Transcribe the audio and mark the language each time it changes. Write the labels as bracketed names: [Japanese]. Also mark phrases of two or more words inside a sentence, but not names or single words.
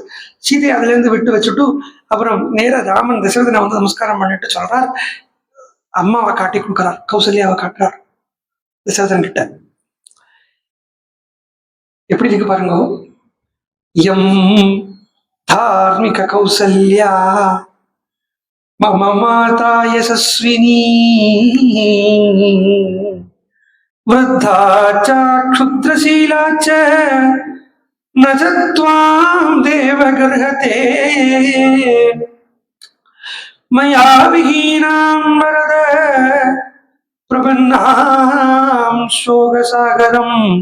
[Tamil] சீதையை அதுல இருந்து விட்டு வச்சுட்டு அப்புறம் நேர ராமன் தசரதனை வந்து நமஸ்காரம் பண்ணிட்டு சொல்றார், அம்மாவை காட்டி கொடுக்கிறார், கௌசல்யாவை காட்டுறார் தசரதன் கிட்ட. எப்படி இருக்கு பாருங்க. [Sanskrit] एम् धार्मिक कौसल्या मम माता यशस्विनी वृद्धा च क्षुद्रशीला च न च त्वां देवगर्हते मया विहीनां वरद प्रपन्नां शोकसागरम्